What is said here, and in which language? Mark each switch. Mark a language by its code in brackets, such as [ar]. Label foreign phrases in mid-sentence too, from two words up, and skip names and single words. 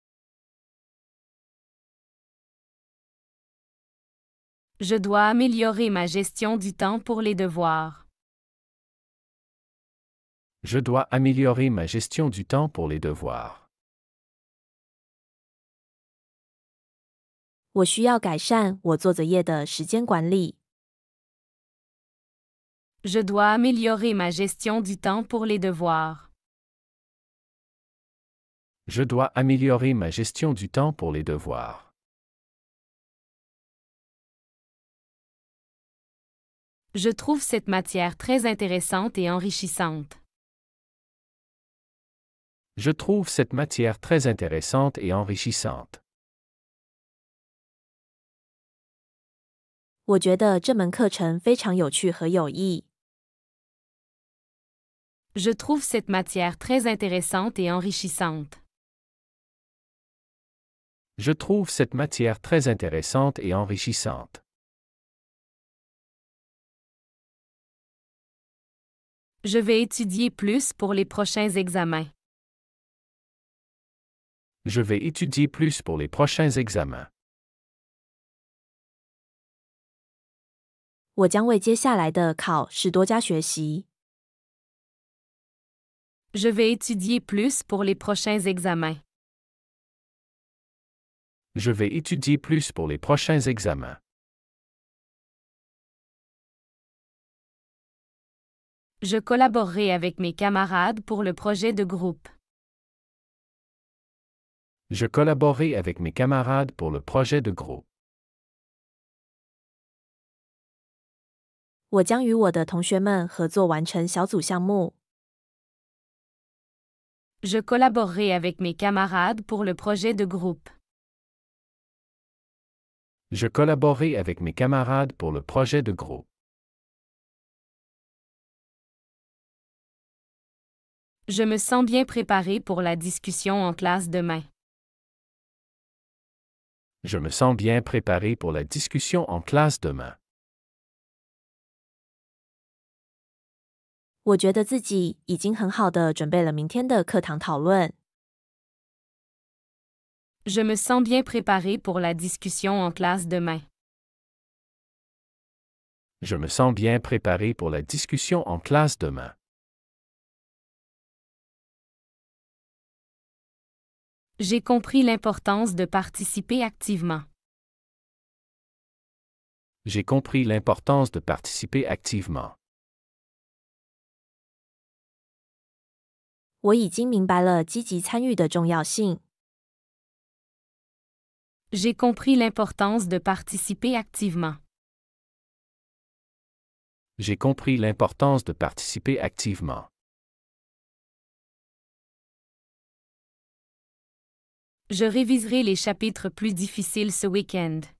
[fr] Je dois améliorer ma gestion du temps pour les devoirs. Je dois améliorer ma gestion du temps pour les devoirs. [zh] 我需要改善我做作业的时间管理。 [fr] Je dois améliorer ma gestion du temps pour les devoirs. Je dois améliorer ma gestion du temps pour les devoirs. Je trouve cette matière très intéressante et enrichissante. Je trouve cette matière très intéressante et enrichissante. [zh] 我觉得这门课程非常有趣和有益。 [fr] Je trouve cette matière très intéressante et enrichissante. Je trouve cette matière très intéressante et enrichissante. Je vais étudier plus pour les prochains examens. Je vais étudier plus pour les prochains examens. [zh] 我将为接下来的考试多加学习。 [fr] Je vais étudier plus pour les prochains examens. Je vais étudier plus pour les prochains examens. Je collaborerai avec mes camarades pour le projet de groupe. Je collaborerai avec mes camarades pour le projet de groupe. [zh] 我将与我的同学们合作完成小组项目。 [fr] Je collaborerai avec mes camarades pour le projet de groupe. Je collaborerai avec mes camarades pour le projet de groupe. Je me sens bien préparé pour la discussion en classe demain. Je me sens bien préparé pour la discussion en classe demain. [zh] 我觉得自己已经很好的准备了明天的课堂讨论。 [fr] Je me sens bien préparé pour la discussion en classe demain. Je me sens bien préparé pour la discussion en classe demain. J'ai compris l'importance de participer activement. J'ai compris l'importance de participer activement. [zh] 我已经明白了积极参与的重要性。 [fr] J'ai compris l'importance de participer activement. J'ai compris l'importance de participer activement. Je réviserai les chapitres plus difficiles ce week-end.